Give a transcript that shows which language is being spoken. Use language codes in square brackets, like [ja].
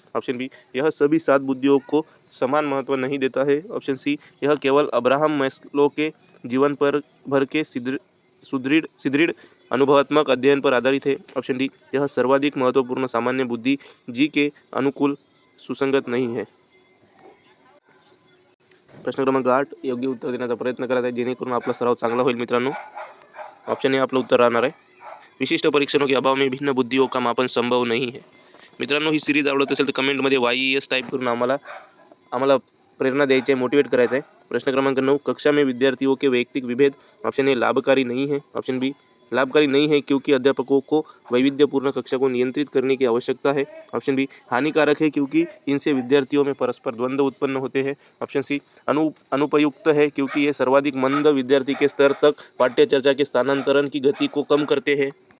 [hi] Option B यह सभी 7 बुद्धियों को समान महत्व नहीं देता है. ऑप्शन सी यह केवल अब्राहम मैस्लो के जीवन पर भर के सुदृढ़ अनुभवात्मक अध्ययन पर आधारित है. ऑप्शन डी यह सर्वाधिक महत्वपूर्ण सामान्य बुद्धि जी के अनुकूल सुसंगत नहीं है. [mr] प्रश्न क्रमांक 8 योग्य उत्तर देण्याचा प्रयत्न करत आहे जेणेकरून आपला सराव चांगला होईल मित्रांनो. ऑप्शन ए आपलं उत्तर राहणार आहे [hi] विशिष्ट परीक्षणों के अभाव में भिन्न बुद्धियों का मापन संभव नहीं है. [mr] मित्रांनो ही सिरीज आवडत असेल तर कमेंटमध्ये YES टाईप करून आम्हाला प्रेरणा द्यायची आहे, मोटिवेट करायचं आहे. [hi] प्रश्न क्रमांक 9, कक्षा में विद्यार्थियों के वैयक्तिक विभेद ऑप्शन ए लाभकारी नहीं है. ऑप्शन बी लाभकारी नहीं है क्योंकि अध्यापकों को वैविध्यपूर्ण कक्षा को नियंत्रित करने की आवश्यकता है. ऑप्शन बी हानिकारक है क्योंकि इनसे विद्यार्थियों में परस्पर द्वंद्व उत्पन्न होते हैं. ऑप्शन सी अनुपयुक्त है क्योंकि ये सर्वाधिक मंद विद्यार्थी के स्तर तक पाठ्य चर्चा के स्थानांतरण की गति को कम करते हैं.